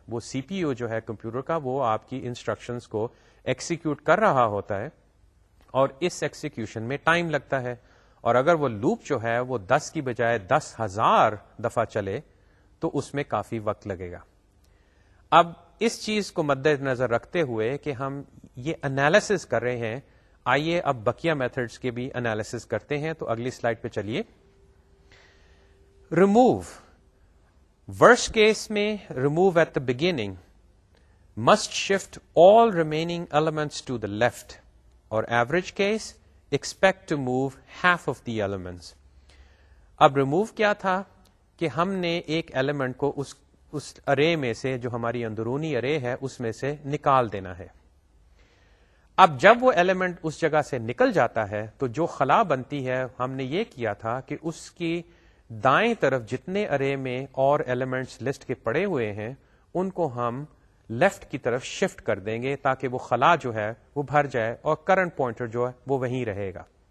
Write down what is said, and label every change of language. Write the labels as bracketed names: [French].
[Urdu] وہ سی P U جو ہے کمپیوٹر کا وہ آپ کی انسٹرکشنز کو ایکسیکیوٹ کر رہا ہوتا ہے اور اس ایکسیکیوشن میں ٹائم لگتا ہے, اور اگر وہ لوپ جو ہے وہ 10 کی بجائے 10,000 دفعہ چلے تو اس میں کافی وقت لگے گا. اب اس چیز کو مد نظر رکھتے ہوئے کہ ہم یہ انالیسس کر رہے ہیں, آئیے اب بقیہ میتھڈز کے بھی انالیسس کرتے ہیں. تو اگلی سلائڈ پہ چلیے. [English] Remove, worst case میں remove at the beginning must shift all remaining elements to the left, or average case expect to move half of the elements. [Urdu] اب ریموو کیا تھا کہ ہم نے ایک ایلیمنٹ کو اس ارے میں سے, جو ہماری اندرونی ارے ہے اس میں سے نکال دینا ہے. اب جب وہ ایلیمنٹ اس جگہ سے نکل جاتا ہے تو جو خلا بنتی ہے, ہم نے یہ کیا تھا کہ اس کی دائیں طرف جتنے ارے میں اور ایلیمنٹس لسٹ کے پڑے ہوئے ہیں ان کو ہم لیفٹ کی طرف شفٹ کر دیں گے تاکہ وہ خلا جو ہے وہ بھر جائے اور کرنٹ پوائنٹر جو ہے وہ وہیں رہے گا.